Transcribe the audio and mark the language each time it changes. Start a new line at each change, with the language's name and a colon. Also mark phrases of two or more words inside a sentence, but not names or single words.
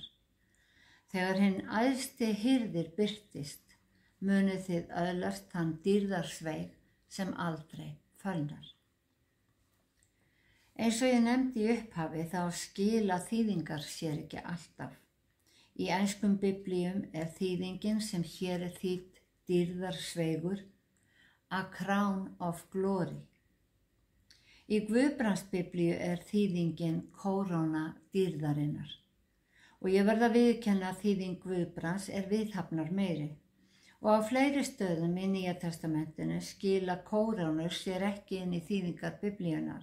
Icelandic: Þegar hinn æðsti hirðir birtist, munið þið öðlast þann dýrðarsveig sem aldrei fölnar. Eins og ég nefndi í upphafi þá skila þýðingar sér ekki alltaf. Í enskum biblíum þýðingin sem hér þýdd dýrðarsveigur
English: a crown of glory.
Icelandic: Í Guðbrandsbiblíu þýðingin kóróna dýrðarinnar og ég verð að viðurkenna að þýðing Guðbrands viðhafnar meiri. Og á fleiri stöðum í Nýja testamentinu skila kórónur sér ekki inn í þýðingar biblíunar.